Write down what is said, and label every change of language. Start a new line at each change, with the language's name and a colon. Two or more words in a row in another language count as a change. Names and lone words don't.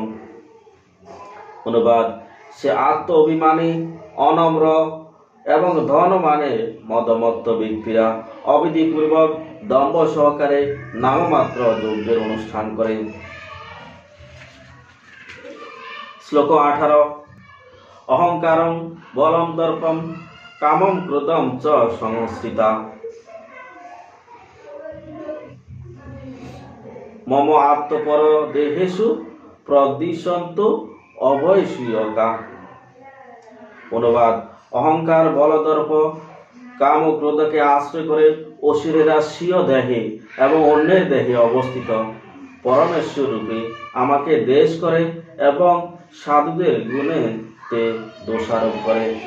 Bangla: অনুবাদ: সে আত্ম অভিমানী, অনম্র এবং ধন মানে মদমত্ত ব্যক্তিরা অবিধিপূর্বক দম্ভ সহকারে নামমাত্র যজ্ঞের অনুষ্ঠান করে। শ্লোক 18।
Sanskrit: অহংকারং বলম দর্পম কামম ক্রোধম চ সংশ্রিতা মম আত্মপর দেহেষু প্রদিশন্ত অভয়সূয়কা।
Bangla: অনুবাদ: অহংকার, বলদর্প, কাম ও ক্রোধকে আশ্রয় করে অসুরেরা স্বীয় দেহে এবং অন্যের দেহে অবস্থিত পরমেশ্বর রূপে আমাকে দেশ করে এবং সাধুদের গুণেতে দোষারোপ করে।